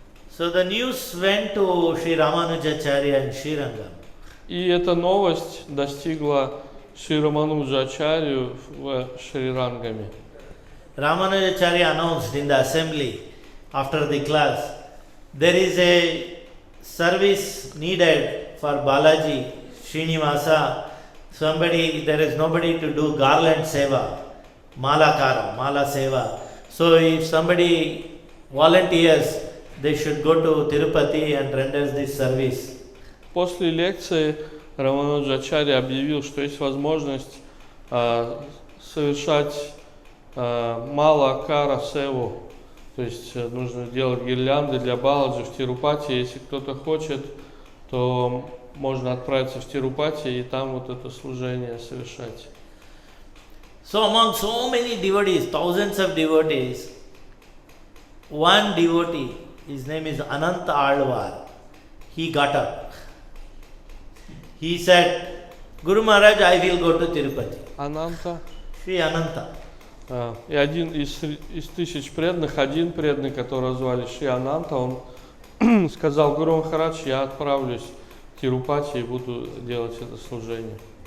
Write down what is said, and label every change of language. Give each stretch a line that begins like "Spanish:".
English: So the news went to Sri Ramanujacharya and Srirangam.
Russian: И эта новость достигла Шри Рамануджачарью в Шрирангаме.
English: Ramanujacharya announced in the assembly after the class, there is a service needed for Balaji, Srinivasa. There is nobody to do garland seva, mala seva. So if somebody volunteers, they should go to Tirupati and render this service.
Russian: После лекции Рамануджачарья объявил, что есть возможность совершать мала-кара севу, то есть нужно делать гирлянды для Баладжи в Тирупати. Если кто-то хочет, то можно отправиться в Тирупати и там вот это служение совершать.
English: So among so many devotees, thousands of devotees, one devotee, his name is Ananta Alvar, he got up. He said, Guru Maharaj, I will go to Tirupati.
Russian: Ананта.
English: Shri Ananta.
Russian: И один из тысяч преданных, один преданный, которого звали Шри Ананта, он сказал, Гуру Махарадж, я отправлюсь в Тирупати и буду делать это служение.